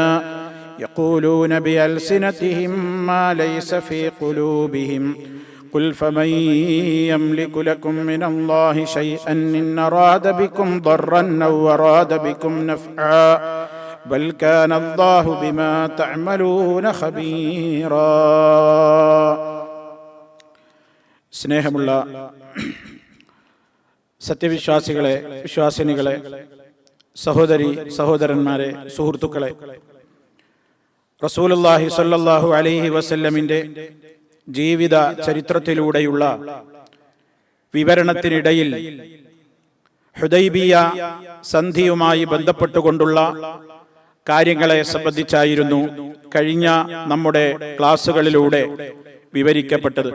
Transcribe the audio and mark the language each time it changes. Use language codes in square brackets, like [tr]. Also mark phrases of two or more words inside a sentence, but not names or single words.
[ar] يقولون بألسنتهم ما ليس في قلوبهم. قل فمن يملك لكم من الله شيئا إن أراد بكم ضرا أو أراد بكم نفعا بل كان الله بما تعملون خبيرا. [ml] സ്നേഹമുള്ള സത്യവിശ്വാസികളെ, വിശ്വാസിനികളെ, സഹോദരി സഹോദരന്മാരെ, സുഹൃത്തുക്കളെ, റസൂലുള്ളാഹി [ar] صلى الله عليه وسلم [ml] ജീവിത ചരിത്രത്തിലൂടെയുള്ള വിവരണത്തിനിടയിൽ ഹുദൈബിയ സന്ധിയുമായി ബന്ധപ്പെട്ടുകൊണ്ടുള്ള കാര്യങ്ങളെ സംബന്ധിച്ചായിരുന്നു കഴിഞ്ഞ നമ്മുടെ ക്ലാസുകളിലൂടെ വിവരിക്കപ്പെട്ടത്.